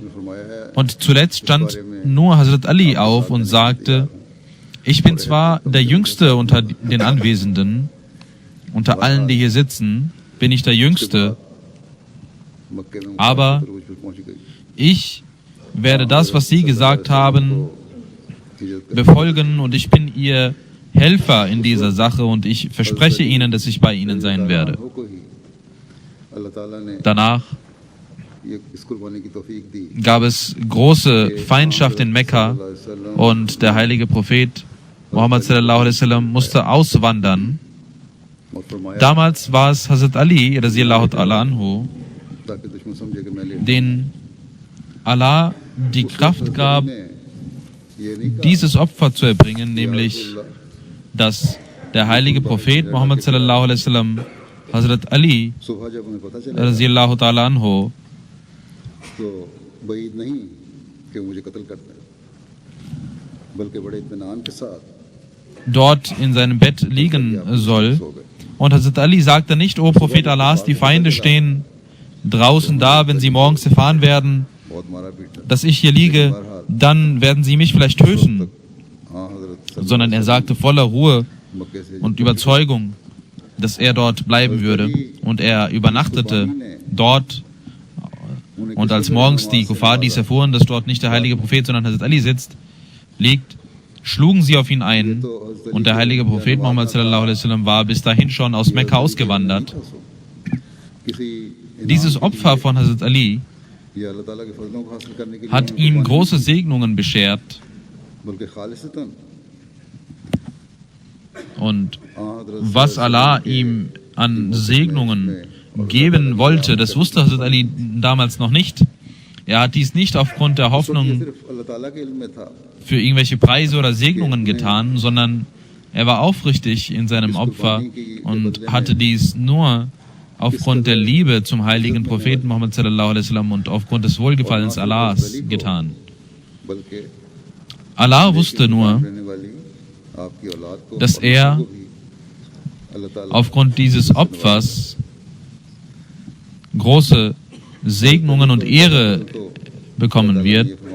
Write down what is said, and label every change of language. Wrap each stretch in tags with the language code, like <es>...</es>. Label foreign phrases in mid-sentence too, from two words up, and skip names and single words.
<de>Und zuletzt stand nur Hazrat Ali auf und sagte, ich bin zwar der Jüngste unter den Anwesenden, unter allen, die hier sitzen, bin ich der Jüngste, aber ich werde das, was Sie gesagt haben, befolgen und ich bin Ihr Helfer in dieser Sache und ich verspreche Ihnen, dass ich bei Ihnen sein werde. Danach gab es große Feindschaft in Mekka und der heilige Prophet Muhammad</de> <ar>صلى الله عليه وسلم</ar> <de>musste auswandern. Damals war es Hazrat Ali</de> <ar>رضي الله تعالى عنه,</ar> <de>den Allah die Kraft gab, dieses Opfer zu erbringen, nämlich dass der heilige Prophet Muhammad</de> <ar>صلى الله عليه وسلم</ar> <de>Hazrat Ali</de> <ar>رضي الله تعالى عنه</ar> <de>dort in seinem Bett liegen soll. Und Hazrat Ali sagte nicht, O Prophet Allahs, die Feinde stehen draußen da, wenn sie morgens erfahren werden, dass ich hier liege, dann werden sie mich vielleicht töten. Sondern er sagte voller Ruhe und Überzeugung, dass er dort bleiben würde. Und er übernachtete dort. Und als morgens die Kuffar dies erfuhren, dass dort nicht der heilige Prophet, sondern Hazrat Ali liegt, schlugen sie auf ihn ein. Und der heilige Prophet Muhammad</de> <ar>صلى الله عليه وسلم</ar> <de>war bis dahin schon aus Mekka ausgewandert. Dieses Opfer von Hazrat Ali hat ihm große Segnungen beschert. Und was Allah ihm an Segnungen geben wollte, das wusste Hazrat Ali damals noch nicht. Er hat dies nicht aufgrund der Hoffnung für irgendwelche Preise oder Segnungen getan, sondern er war aufrichtig in seinem Opfer und hatte dies nur aufgrund der Liebe zum heiligen Propheten Muhammad</de> <ar>صلى الله عليه وسلم</ar> <de>und aufgrund des Wohlgefallens Allahs getan. Allah wusste nur, dass er aufgrund dieses Opfers große Segnungen und Ehre bekommen wird.</de>